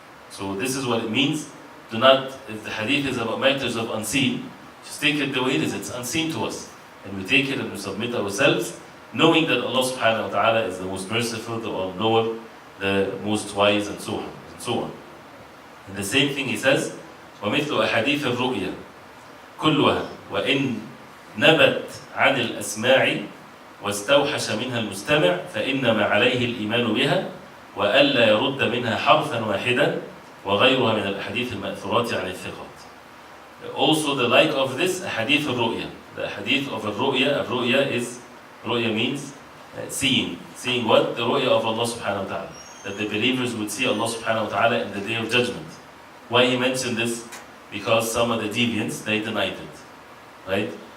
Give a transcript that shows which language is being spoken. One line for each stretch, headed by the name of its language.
English: So this is what it means. Do not, if the hadith is about matters of unseen, just take it the way it is. It's unseen to us. And we take it and we submit ourselves, knowing that Allah subhanahu wa ta'ala is the most merciful, the all-knower, the most wise, and so on. And so on.
Arabic: And the same thing he says, وَمِثْلُ أَحَادِيثِ الرُّؤْيَا كُلُّهَا وَإِنْ نبت عن الأسماع واستوحش منها المستمع فإنما عليه الإيمان بها وألا يرد منها حرفا واحدا وغيرها من الأحاديث المأثورات عن الثقات.
English: Also the like of this, hadith al-ru'ya. The hadith of al-ru'ya is, ru'ya means seeing. Seeing what? The ru'ya of Allah subhanahu wa ta'ala. That the believers would see Allah subhanahu wa ta'ala in the day of judgment. Why he mentioned this? Because some of the deviants, they denied it. Right?